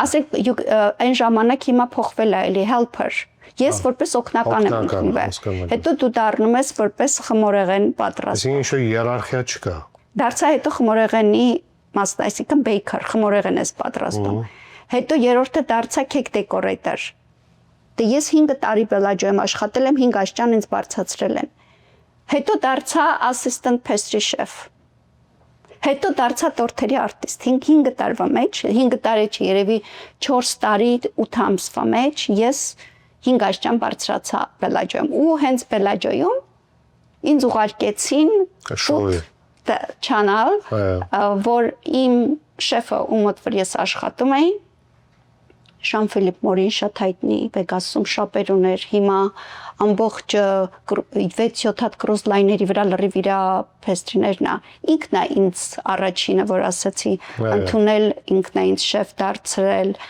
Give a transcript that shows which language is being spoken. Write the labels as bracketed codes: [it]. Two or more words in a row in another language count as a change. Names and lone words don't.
[hy] ասեք այն ժամանակ հիմա փոխվել է էլի helper Ես որպես օգնական եմ ընդունվել։ Հետո դու դառնում ես որպես խմորեղեն պատրաստ։ Այսինքն ինչ-որ հիերարխիա չկա։ Դարձա հետո խմորեղենի մասն, այսինքն baker, խմորեղեն ես պատրաստում։ Հետո երրորդը դարձա [en] cake decorator։ [hy] Դե ես 5 տարի Բելաջոյում աշխատել եմ, 5 աշճան ինձ բարձրացրել են։ Հետո դարձա [en] assistant pastry chef։ [hy] Հետո դարձա տորթերի արտիստ 5 տարվա մեջ, 5 տարի չի, երևի 4 տարի 8 ամսվա մեջ ես 5 աշճան բարձրացա Բելաջոյում ու հենց Բելաջոյում ինձ ուղարկեցին channel որ իմ շեֆը ում մոտ որ ես աշխատում էի Jean-Philippe Morin շատ հայտնի Vegas-ում շապեր ուներ հիմա ամբողջ 6-7 հատ [en] cruise line- [hy] երի վրա լրիվ իր pastry-ներն է ինքն է ինձ առաջինը որ ասացի ընդունել ինքն է ինձ շեֆ դարձրել